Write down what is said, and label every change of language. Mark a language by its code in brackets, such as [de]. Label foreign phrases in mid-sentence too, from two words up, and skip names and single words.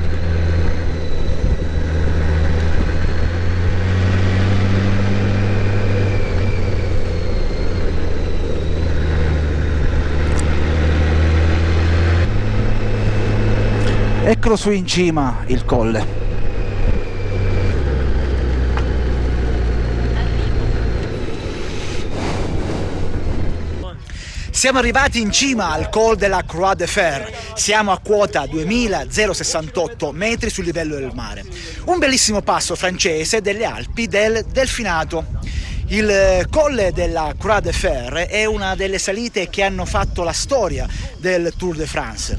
[it] Eccolo su in cima il colle. Siamo arrivati in cima al Col de la Croix de Fer, siamo a quota 2068 metri sul livello del mare. Un bellissimo passo francese delle Alpi del Delfinato. Il Colle della Croix de Fer è una delle salite che hanno fatto la storia del Tour de France.